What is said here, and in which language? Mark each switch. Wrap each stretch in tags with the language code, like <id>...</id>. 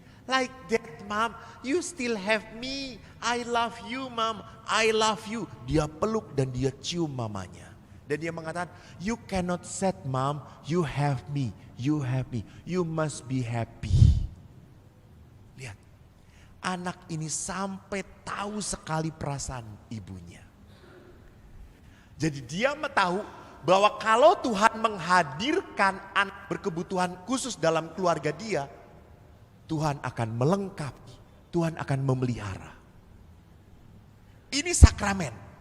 <en>Like that, Mom, you still have me, I love you, Mom, I love you.</en> <id>Dia peluk dan dia cium mamanya. Dan dia mengatakan,</id> <en>you cannot sad, Mom, you have me, you must be happy.</en> <id>Lihat, anak ini sampai tahu sekali perasaan ibunya. Jadi dia tahu bahwa kalau Tuhan menghadirkan anak berkebutuhan khusus dalam keluarga dia, Tuhan akan melengkapi, Tuhan akan memelihara. Ini sakramen.</id>